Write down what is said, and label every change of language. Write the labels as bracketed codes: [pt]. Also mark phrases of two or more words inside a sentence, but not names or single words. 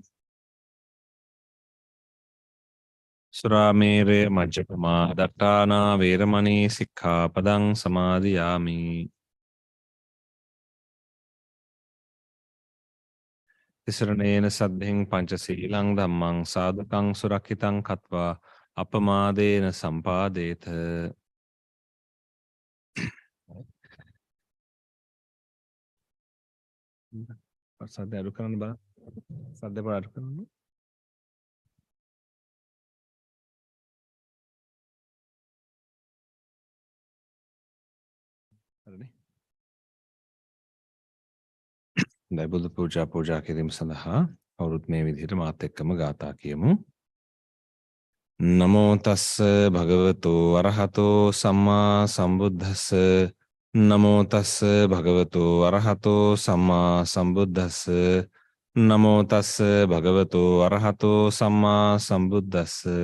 [pi] සුරාමේරය මජ්ජපමා දට්ඨානා වේරමණී සික්ඛාපදං සමාදියාමි. තිසරණේන සද්ධෙන් පංචසීලං ධම්මං සාදුකං සුරක්ෂිතං කତ୍වා අපමාදේන සම්පාදේත. [si] සද්ද අඩු කරන්න බලන්න. සද්ද අඩු කරන්න. හරිනේ. දැන් බුදු පූජා කිරීම සඳහා අවුරුත් මේ විදිහට මාත් එක්කම ගාථා කියමු. [pi] නමෝ තස්ස භගවතු අරහතෝ සම්මා සම්බුද්දස්ස. නමෝ තස්ස භගවතු අරහතෝ සම්මා සම්බුද්දස්ස. නමෝ තස්ස භගවතු අරහතෝ සම්මා සම්බුද්දස්ස.